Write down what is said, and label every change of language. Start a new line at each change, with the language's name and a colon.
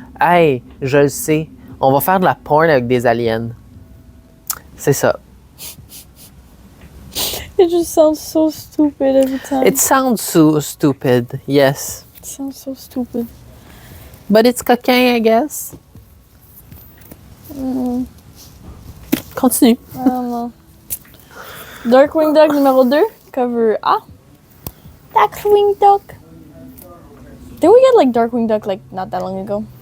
French: Hey, je le sais, on va faire de la porn avec des aliens. C'est ça.
English: It just sounds so stupid every time. It sounds so stupid, yes. It sounds so stupid. But it's coquin, I guess. Continue. I don't know. Darkwing Duck numéro 2, cover A. Darkwing Duck. Did we get like Darkwing Duck like not that long ago?